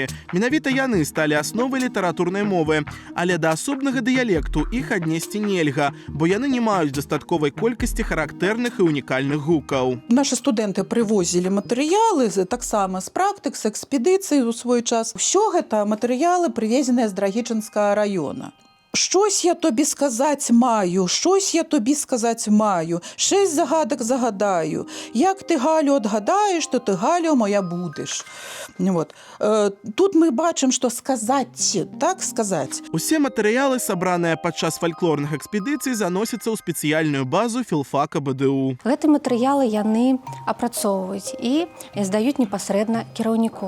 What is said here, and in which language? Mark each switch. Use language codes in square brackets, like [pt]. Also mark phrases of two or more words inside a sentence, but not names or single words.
[be] Менавіта яны сталі асновай літаратурнай мовы. Але да асобнага дыялекту іх аднесці нельга, бо яны не маюць дастатковай колькасці характэрных і унікальных гукаў. Нашы студэнты прывозілі матэрыялы таксама з практык, з экспедыцый у свой час. Усё гэта матэрыялы прывезеныя з Драгічынскага раёна. [uk] Щось я тобі сказаць маю, щось я тобі сказаць маю, 6 загадак загадаю. Як ти, Галю, отгадаєш, то ти, Галю, моя будеш. [be] Вот. Тут мы бачым, што сказаць, так сказаць. Усе матэрыялы, сабраныя падчас фальклорных экспедыцый, заносяцца ў спецыяльную базу філфака БДУ. Гэты матэрыялы яны апрацоўваюць і здаюць непасрэдна кіраўніку.